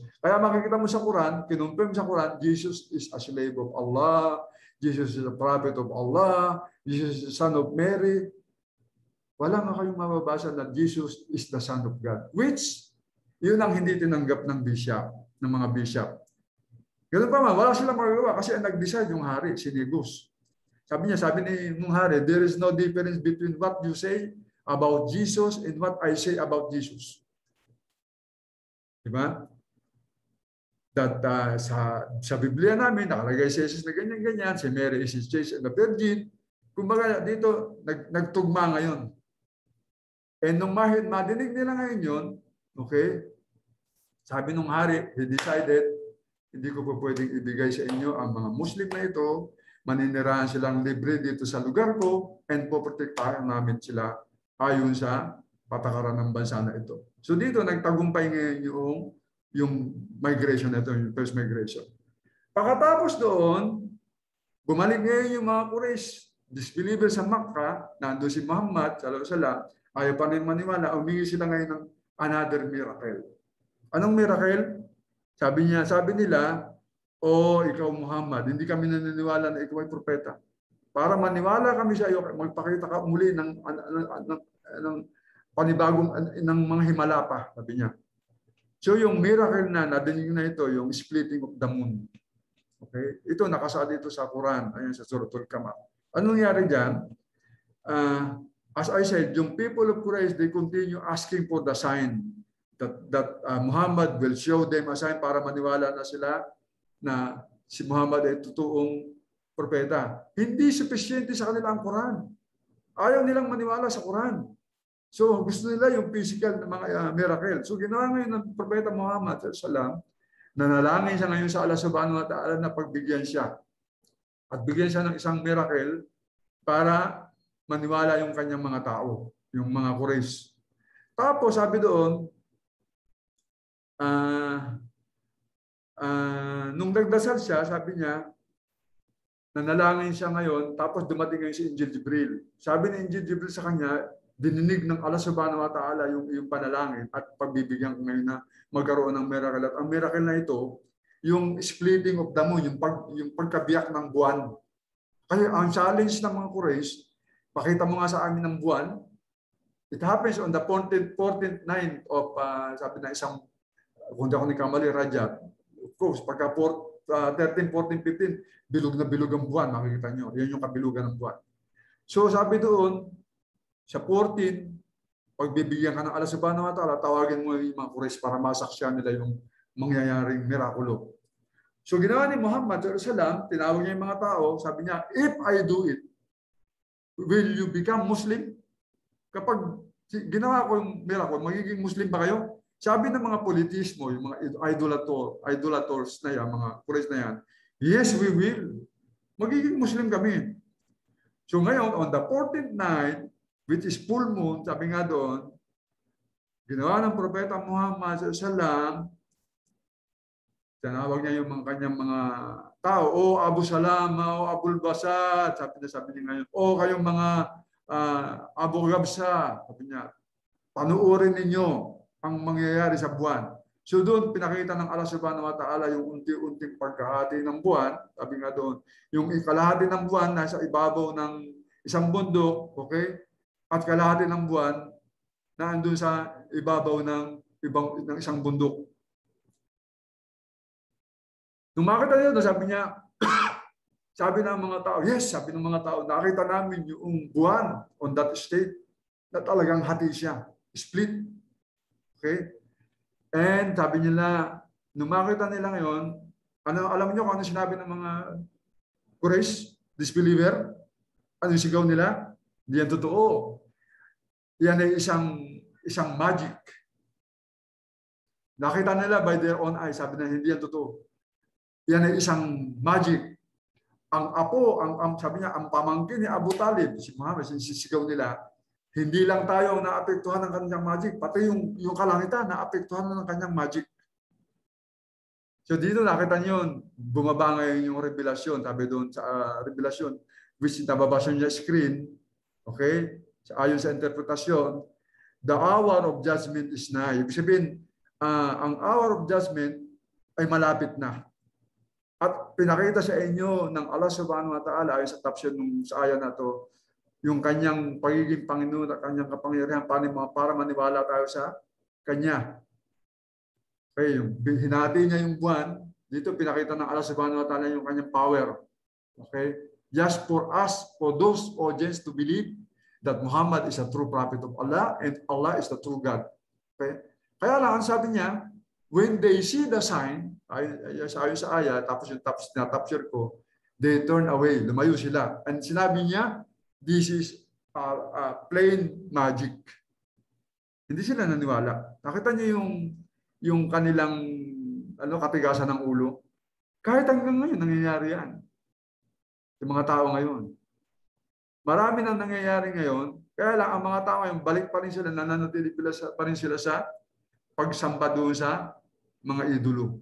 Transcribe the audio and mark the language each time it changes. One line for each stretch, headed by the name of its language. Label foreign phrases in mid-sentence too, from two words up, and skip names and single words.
Filipino: Kaya makikita mo sa Quran, kinumpirm sa Quran,
English: Jesus is a slave of Allah, Jesus is a prophet of Allah, Jesus is the son of Mary.
Filipino: Wala nga kayong mababasa na
English: Jesus is the Son of God.
Filipino: Which, yun ang hindi tinanggap ng bishop, ng mga bishop. Ganun pa man, wala silang magagawa kasi ang nag-decide yung hari, si Negus. Sabi ni nung hari,
English: there is no difference between what you say about Jesus and what I say about Jesus.
Filipino: Diba? That sa Biblia namin, nakalagay si Jesus na ganyan-ganyan, si Mary
English: is his chaste and a virgin.
Filipino: Kumbaga dito, nagtugma ngayon. And nung madinig nila ngayon yun, okay, sabi nung hari,
English: he decided,
Filipino: hindi ko po pwedeng ibigay sa inyo ang mga Muslim na ito. maninirahan silang libre dito sa lugar ko and poprotektahan namin sila ayon sa patakaran ng bansa na ito. So dito nagtagumpay ngayon yung migration na ito, yung
English: first migration.
Filipino: Pagkatapos doon, bumalik ngayon yung mga Quraysh, disbelievers sa Makkah, nandun si Muhammad,
Arabic: صلى الله عليه وسلم,
Filipino: ayaw pa rin maniwala, humingi sila ngayon ng
English: another miracle.
Filipino: Anong miracle? Sabi nila, "O ikaw Muhammad, hindi kami naniniwala na ikaw ay propeta. Para maniwala kami sa iyo, magpakita ka muli ng panibagong ng mga himala pa," sabi niya. So yung miracle na nadinig na ito, yung
English: splitting of the moon.
Filipino: Okay? Ito nakasaad dito sa Quran, ayan sa Suratul Qamar. Anong nangyari diyan?
English: As I said, yung people of Quraysh, they continue asking for the sign that Muhammad will show them a sign
Filipino: para maniwala na sila na si Muhammad ay totoong propeta. Hindi sufficiente sa kanila ang Quran. Ayaw nilang maniwala sa Quran. So gusto nila yung physical na mga miracle. So ginawa ngayon ng propeta Muhammad
Arabic: صلى الله عليه وسلم,
Filipino: nanalangin siya ngayon sa Allah
Arabic: سبحانه وتعالى
Filipino: na pagbigyan siya. At bigyan siya ng isang miracle para maniwala yung kanyang mga tao, yung mga Quraysh. Tapos sabi doon, nung nagdasal siya, sabi niya, nanalangin siya ngayon, tapos dumating ngayon si Angel Jibril. Sabi ni Angel Jibril sa kanya, dininig ng Allah
Arabic: سبحانه وتعالى
Filipino: yung panalangin at pagbibigyan ko ngayon na magkaroon ng miracle. At ang miracle na ito, yung
English: splitting of the moon,
Filipino: yung pagkabiyak ng buwan. Kaya ang challenge ng mga Quraysh, pakita mo nga sa amin ng buwan.
English: It happens on the 14th night of,
Filipino: sabi na isang, kung di ako nagkamali, Rajab.
English: Of course,
Filipino: pagka 13, 14, 15, bilog na bilog ang buwan, makikita nyo. Yan yung kabilugan ng buwan. So sabi doon, sa 14, pagbibigyan ka ng Allah
Arabic: سبحانه وتعالى,
Filipino: tawagin mo yung mga Quraysh para masaksyan nila yung mangyayaring mirakulo. So ginawa ni Muhammad
Arabic: صلى الله عليه وسلم,
Filipino: tinawag niya yung mga tao, sabi niya,
English: "If I do it, will you become Muslim?"
Filipino: Kapag ginawa ko yung miracle, magiging Muslim ba kayo? Sabi ng mga politismo, yung mga idolators na yan, mga Quraysh na yan,
English: "Yes, we will.
Filipino: Magiging Muslim kami." So ngayon,
English: on the 14th night, which is full moon,
Filipino: sabi nga doon, ginawa ng propeta Muhammad
Arabic: صلى الله عليه وسلم,
Filipino: tinawag niya yung kanyang mga tao, "O Abu Salama, o Abul Basat," sabi niya ngayon, "O kayong mga Abu Gabsa," sabi niya, "panuorin ninyo ang mangyayari sa buwan." So doon, pinakita ng Allah
Arabic: سبحانه وتعالى
Filipino: yung unti-unting pagkahati ng buwan. Sabi nga doon, yung ikalahati ng buwan nasa ibabaw ng isang bundok, okay? At kalahati ng buwan na andun sa ibabaw ng isang bundok. Nung makita niya, sabi niya, sabi ng mga tao, yes, sabi ng mga tao, nakita namin yung buwan
English: on that state
Filipino: na talagang hati siya, split. Okay? And sabi nila, nung makita nila ngayon, alam niyo kung ano sinabi ng mga Quraysh, disbeliever? Ano yung sigaw nila? Hindi yan totoo. Yan ay isang magic. Nakita nila
English: by their own eyes,
Filipino: sabi na hindi yan totoo. Yan ay isang magic. Ang apo, sabi niya, ang pamangkin ni Abu Talib, si Muhammad, sisigaw nila, hindi lang tayo naapektuhan ng kanyang magic, pati yung kalangitan naapektuhan ng kanyang magic. So dito nakita niyo, bumaba ngayon yung revelasyon, sabi doon sa revelasyon, which nababasa niya screen, okay? Ayon sa interpretasyon,
English: the hour of judgment is nigh.
Filipino: Ibig sabihin, ang
English: hour of judgment
Filipino: ay malapit na. At pinakita sa inyo ng Allah
Arabic: سبحانه وتعالى
Filipino: ayon sa caption sa aya na to, yung kanyang pagiging Panginoon at kanyang kapangyarihan para maniwala tayo sa Kanya. Okay, yung hinati niya yung buwan, dito pinakita ng Allah
Arabic: سبحانه وتعالى
Filipino: yung kanyang power. Okay?
English: Just for us, for those audience to believe that Muhammad is a true prophet of Allah and Allah is the true God.
Filipino: Okay? Kaya lang, sabi niya,
English: when they see the sign,
Filipino: ayon sa ayat, tapos yung na-capture ko,
English: they turn away,
Filipino: lumayo sila. And sinabi niya,
English: this is plain magic.
Filipino: Hindi sila naniwala. Nakita niyo yung kanilang katigasan ng ulo. Kahit hanggang ngayon, nangyayari yan. Yung mga tao ngayon. Marami nang nangyayari ngayon, kaya lang ang mga tao ngayon, balik pa rin sila, nananatili pa rin sila sa pagsamba doon sa mga idolo.